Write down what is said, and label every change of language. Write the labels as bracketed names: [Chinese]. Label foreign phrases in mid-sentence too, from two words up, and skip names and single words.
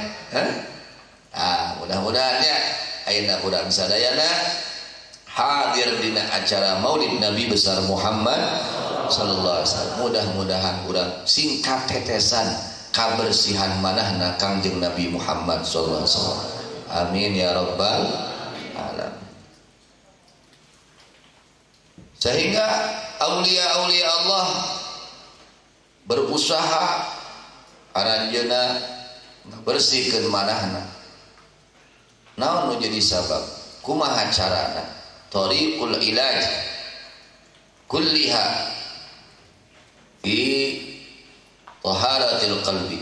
[Sundanese] Mudah-mudahan ya ayeuna urang sadayana hadir dina acara Maulid Nabi besar Muhammad [Arabic] صلى الله عليه وسلم. [Sundanese] Mudah-mudahan urang singkat tetesan kabersihan manahna Kangjeng Nabi Muhammad [Arabic] صلى الله عليه وسلم. آمين يا رب العالمين. [Sundanese] Sehingga aulia-aulia Allah berusaha aranjeuna bersihkeun manahna. Naon nu jadi sabab? Kumaha carana? [Arabic] طريق العلاج كلها في طهارة القلب.